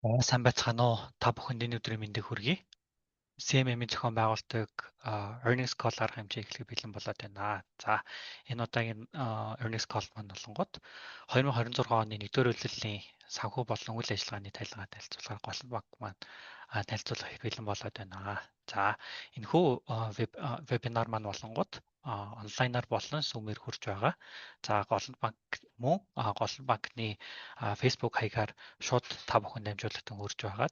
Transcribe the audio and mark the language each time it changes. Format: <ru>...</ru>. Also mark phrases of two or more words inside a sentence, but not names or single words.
<mn>Сайн байцгаана уу? Та бүхэнд энэ өдрийн мэндийг хүргэе. CMM-ийн зохион байгуулдаг</mn> <en>earnings call</en> <mn>арга хэмжээ эхлэх бэлэн болоод байна. За, энэ удаагийн</mn> <en>earnings call</en> <mn>маань болонгод 2026 оны 1-р улирлын санхүү болон үйл ажиллагааны тайлбараа танилцуулахаар гол баг маань танилцуулах бэлэн болоод байна. За, энэхүү вебинар маань болонгод онлайнаар болон Zoom-ээр хүрч байгаа. За, Голланд банк мөн Голланд банкны Facebook хаягаар шууд та бүхэнд дамжуулалтан хүрч байгаа.</mn>